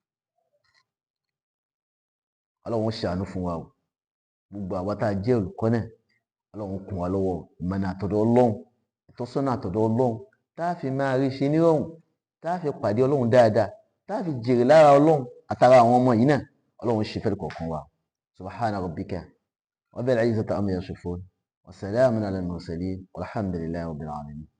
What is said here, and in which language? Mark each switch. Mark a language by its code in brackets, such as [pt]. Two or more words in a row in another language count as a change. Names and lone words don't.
[yo] Ọlọ́run ṣàánú fún wa o. Gbogbo àwa tá a jẹ́ olùkọ́ náà, Ọlọ́run kún wa lọ́wọ́ ìmọ̀nà àtọ̀dọ̀ Ọlọ́run, ìtọ́sọ́nà àtọ̀dọ̀ Ọlọ́run, tá a fi máa rí ṣe nírọ̀rùn, tá a fi pàdé Ọlọ́run dáadáa, tá a fi jèrè lára Ọlọ́run àtàrà àwọn ọmọ yìí náà. Ọlọ́run ṣe fẹ́ẹ́ kọ̀ọ̀kan wa. [ar] سبحان ربك رب العزة عما يصفون وسلام على المرسلين والحمد لله رب العالمين.